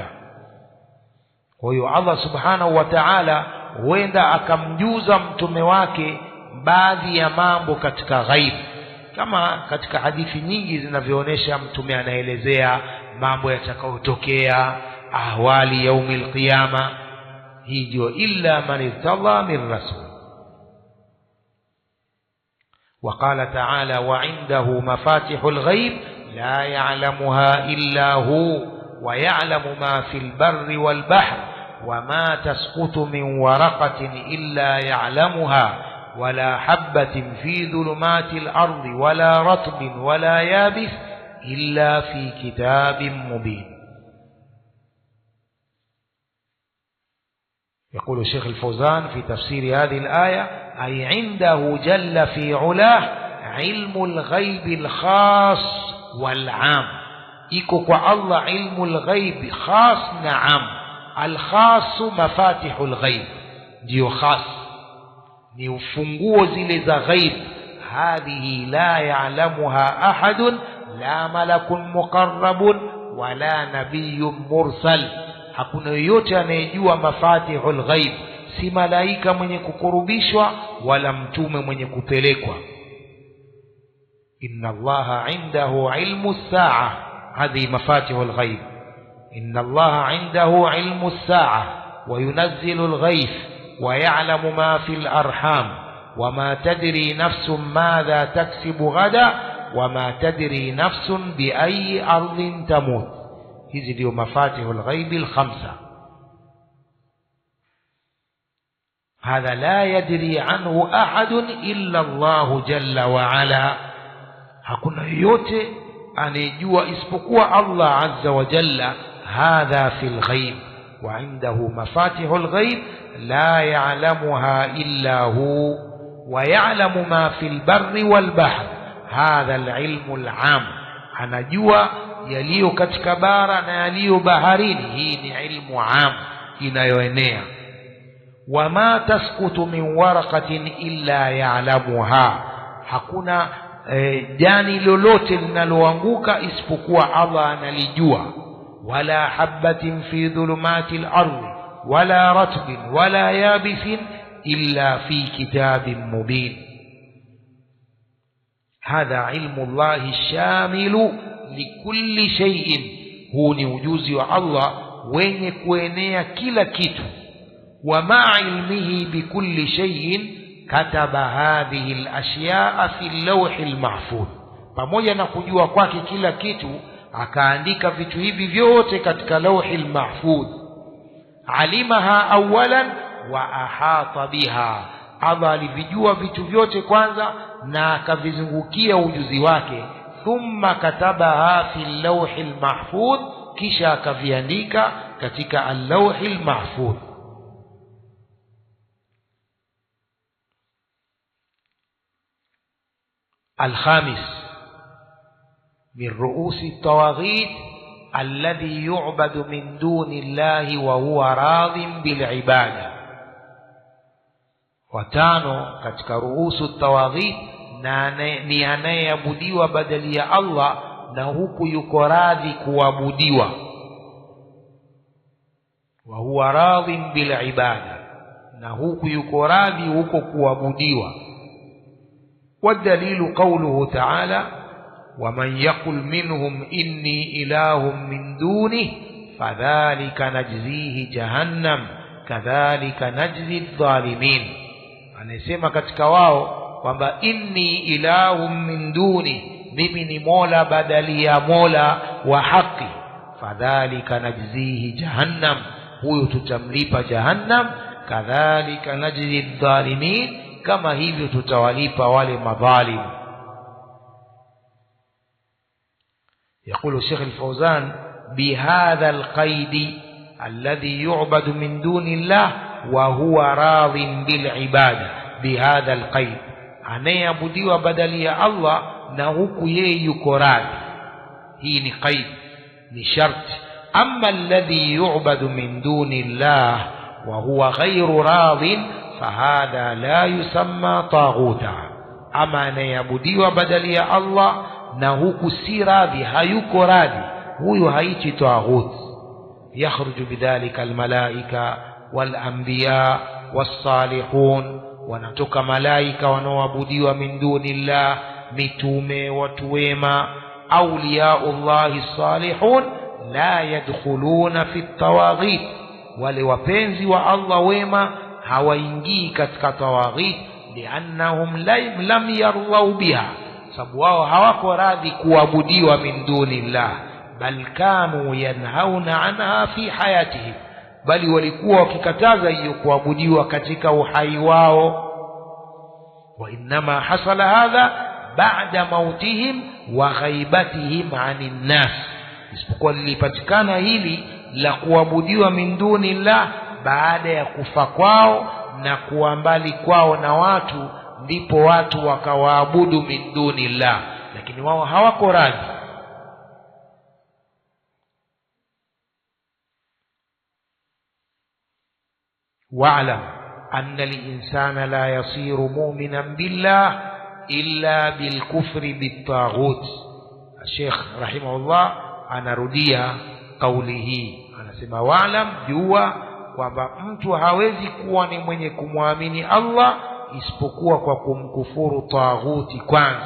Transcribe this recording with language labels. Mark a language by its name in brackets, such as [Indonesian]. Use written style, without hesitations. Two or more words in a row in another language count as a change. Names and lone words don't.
[Swahili] kwa hiyo [Arabic] الله سبحانه وتعالى [Swahili] huenda akamjuza mtume wake baadhi ya mambo katika ghaib, kama katika hadithi nyingi zinavyoonyesha mtume anaelezea mambo yatakayotokea, [Arabic] أحوال يوم القيامة. [Swahili] hii ndio [Arabic] إلا من ارتضى من رسول. وقال تعالى وعنده مفاتح الغيب لا يعلمها إلا هو ويعلم ما في البر والبحر وما تسقط من ورقة إلا يعلمها ولا حبة في ظلمات الأرض ولا رطب ولا يابس إلا في كتاب مبين. يقول الشيخ الفوزان في تفسير هذه الآية أي عنده جل في علاه علم الغيب الخاص والعام. [Swahili] iko kwa Allah [Arabic] علم الغيب خاص [Swahili] na am. [Arabic] الخاص مفاتح الغيب, [Swahili] ndio khas, ni ufunguo zile za ghaib. [Arabic] هذه لا يعلمها أحد لا ملك مقرب ولا نبي مرسل, [Swahili] hakuna yoyote anayejua [Arabic] مفاتح الغيب, [Swahili] si malaika mwenye kukurubishwa wala mtume mwenye kupelekwa. [Arabic] إن الله عنده علم الساعة، هذه مفاتح الغيب. إن الله عنده علم الساعة وينزل الغيث ويعلم ما في الأرحام وما تدري نفس ماذا تكسب غدا وما تدري نفس بأي أرض تموت. [Swahili] hizi ndio [Arabic] مفاتح الغيب الخمسة. هذا لا يدري عنه أحد إلا الله جل وعلا, [Swahili] hakuna yote anejua isipokuwa Allah [Arabic] عز وجل. هذا في الغيب وعنده مفاتح الغيب لا يعلمها إلا هو ويعلم ما في البر والبحر. هذا العلم العام, [Swahili] anajua yaliyo katika bara na yaliyo baharini. hii ni [Arabic] علم عام [Swahili] inayoenea. [Arabic] وما تسقط من ورقة إلا يعلمها, [Swahili] hakuna jani lolote linaloanguka isipokuwa Allah analijua. [Arabic] ولا حبة في ظلمات الأرض ولا رطب ولا يابس إلا في كتاب مبين. هذا علم الله شامل لكل شيء [Swahili] huu ni ujuzi wa Allah wenye kuenea kila kitu. [Arabic] ومع علمه بكل شيء كتب هذه الأشياء في اللوح المحفوظ, [Swahili] pamoja na kujua kwake kila kitu akaandika vitu hivi vyote katika [Arabic] لوح المحفوظ. علمها أولا وأحاط بها, [Swahili] Allah alivijua vitu vyote kwanza na akavizungukia ujuzi wake. [Arabic] ثم كتبها في اللوح المحفوظ, [Swahili] kisha akaviandika katika [Arabic] اللوح المحفوظ. الخامس من رؤوس الطواغيت الذي يعبد من دون الله وهو راض بالعبادة. [Swahili] watano katika ruhusu tawaghit ni anayeabudiwa badali ya Allah na huku yuko radhi kuabudiwa. [Arabic] وهو راض بالعبادة, [Swahili] na huku yuko radhi huko kuabudiwa. [Arabic] والدليل قوله تعالى ومن يقل منهم إني إله من دونه فذلك نجزيه جهنم كذلك نجزي الظالمين. [Swahili] anasema katika wao kwamba [Arabic] إني إله من دونه, [Swahili] mimi ni mola badali ya mola wa haki. [Arabic] فذلك نجزيه جهنم, [Swahili] huyo tutamlipa jahannam. [Arabic] كذلك نجزي الظالمين, [Swahili] kama hivyo tutawalipa wale madhalim. [Arabic] يقول الشيخ الفوزان بهذا القيد الذي يعبد من دون الله وهو راض بالعبادة. بهذا القيد [Swahili] anayeabudiwa badali ya Allah na huku yeye yuko radhi. hii ni qaid, ni sharti. [Arabic] أما الذي يعبد من دون الله وهو غير راض فهذا لا يسمى طاغوتا. [Swahili] ama anayeabudiwa badali ya Allah na huku si radhi, hayuko radhi, huyu haiti taghut. [Arabic] يخرج بذلك الملائكة والأنبياء والصالحون, [Swahili] wanatoka malaika wanaoabudiwa [Arabic] من دون الله, [Swahili] mitume, watu wema. [Arabic] أولياء الله صالحون لا يدخلون في الطواغيت, [Swahili] wale wapenzi wa Allah wema hawaingii katika tawaghit. [Arabic] لأنهم لم يرضوا بها, [Swahili] sababu wao hawako radhi kuabudiwa [Arabic] من دون الله. بل كانوا ينهون عنها في حياتهم, [Swahili] bali walikuwa wakikataza hiyo kuabudiwa katika uhai wao. [Arabic] وإنما حصل هذا بعد موتهم وغيبتهم عن الناس, [Swahili] isipokuwa lilipatikana hili la kuabudiwa [Arabic] من دون الله [Swahili] baada ya kufa kwao na kuwa mbali kwao na watu, ndipo watu wakawaabudu [Arabic] من دون الله, [Swahili] lakini wao hawako radhi. [Arabic] واعلم أن الإنسان لا يصير مؤمنا بالله إلا بالكفر بالطاغوت. [Swahili] Sheikh rahimahullah anarudia kauli hii, anasema wa'lam, jua kwamba mtu hawezi kuwa ni mwenye kumwamini Allah isipokuwa kwa kumkufuru taghuti kwanza.